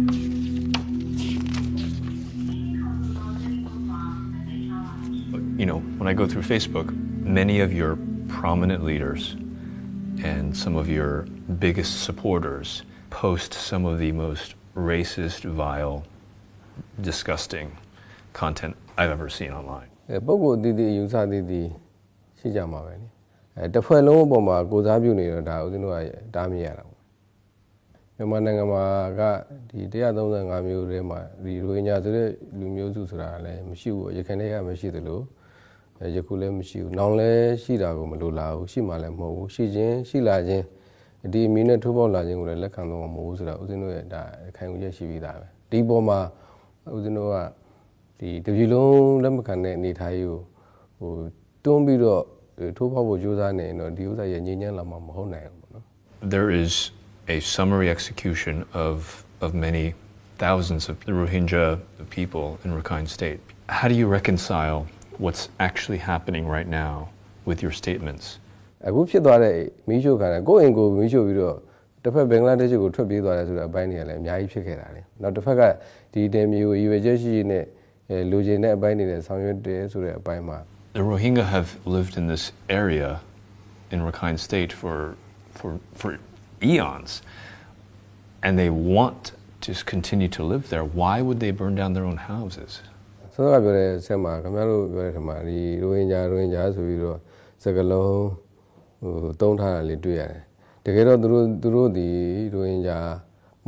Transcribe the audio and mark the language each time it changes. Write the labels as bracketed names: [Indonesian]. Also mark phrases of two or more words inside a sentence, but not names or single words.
[English] You know, when I go through Facebook, many of your prominent leaders and some of your biggest supporters post some of the most racist, vile, disgusting content I've ever seen online. [Burmese] ပုဂ္ဂိုလ်အသီးသီးယူဆသီးသီးရှိကြမှာပဲလေတစ်ဖွဲ့လုံးအပေါ်မှာကိုစားပြုနေတော့ဒါဦးဇင်းတို့ကတားမြစ်ရတာပေါ့မြန်မာနိုင်ငံမှာကဒီ135မျိုး ထဲမှာဒီရိုဟင်ဂျာဆိုတဲ့လူမျိုးစုဆိုတာလည်းမရှိဘူးရခိုင်တွေကမရှိသလိုယခုလည်းမရှိဘူးနောင်လည်းရှိတာကိုမလိုလားဘူးရှိမှလည်းမဟုတ်ဘူးရှိခြင်းရှိလာခြင်းဒီအမီနဲ့ထိုးပေါက်လာခြင်းကိုလည်းလက်ခံတော့မဟုတ်ဘူးဆိုတာဦးဇင်းတို့ရဲ့ဒါခံယူချက်ရှိပြီးသားပဲဒီပေါ်မှာဦးဇင်းတို့ကဒီတပြည်လုံးလက်မခံတဲ့အနေထားကြီးကိုဟိုတွန်းပြီးတော့ထိုးပေါက်ဖို့ကြိုးစားနေရင်တော့ဒီဥစ္စာရဲ့ငြိမ်းချမ်းလာမှာမဟုတ်နိုင်ဘူးပေါ့နော် [English] There is a summary execution of many thousands of the Rohingya people in Rakhine State. How do you reconcile what's actually happening right now with your statements? [Burmese] အခုဖြစ်သွားတဲ့မီးရှို့ခံတယ်ကိုယ့်အိမ်ကိုမီးရှို့ပြီးတော့တစ်ဖက်ဘင်္ဂလားဒေ့ရှ်ကိုထွက်ပြေးသွားတယ်ဆိုတဲ့အပိုင်းတွေကလည်းအများကြီးဖြစ်ခဲ့တာလေနောက်တစ်ဖက်ကဒီတဲမျိုးကိုရွေချက်ရှိနဲ့လူချင်းတဲ့အပိုင်းတွေနဲ့ဆောင်ရွက်တယ်ဆိုတဲ့အပိုင်းမှာ [English] The Rohingya have lived in this area in Rakhine State for eons, and they want to continue to live there. Why would they burn down their own houses? [Burmese] ဆိုတော့ပြောတဲ့ဆက်မှာခင်ဗျားတို့ပြောတဲ့ထမှာဒီရိုဟင်ဂျာဆိုပြီးတော့စကလုံးဟိုတုံးထားတာလေးတွေ့ရတယ်တကယ်တော့သူတို့ဒီရိုဟင်ဂျာမ